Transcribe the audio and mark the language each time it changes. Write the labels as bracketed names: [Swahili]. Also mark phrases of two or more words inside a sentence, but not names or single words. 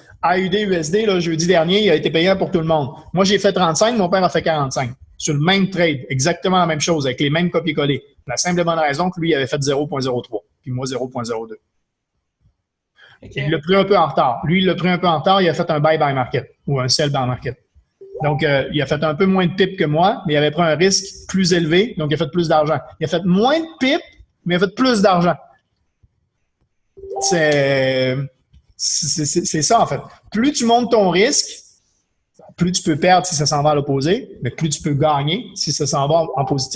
[French] AUD USD, là, jeudi dernier, il a été payant pour tout le monde. Moi, j'ai fait 35, mon père a fait 45. Sur le même trade, exactement la même chose, avec les mêmes copier-coller. La simple et bonne raison que lui, il avait fait 0.03, puis moi, 0.02. Okay. Il l'a pris un peu en retard. Lui, il l'a pris un peu en retard, il a fait un [English] buy-buy market [French] ou un [English] sell buy market. [French] Donc, il a fait un peu moins de pips que moi, mais il avait pris un risque plus élevé, donc il a fait plus d'argent. Il a fait moins de pips, mais il a fait plus d'argent. C'est ça, en fait. Plus tu montes ton risque, plus tu peux perdre si ça s'en va à l'opposé, mais plus tu peux gagner si ça s'en va en positif.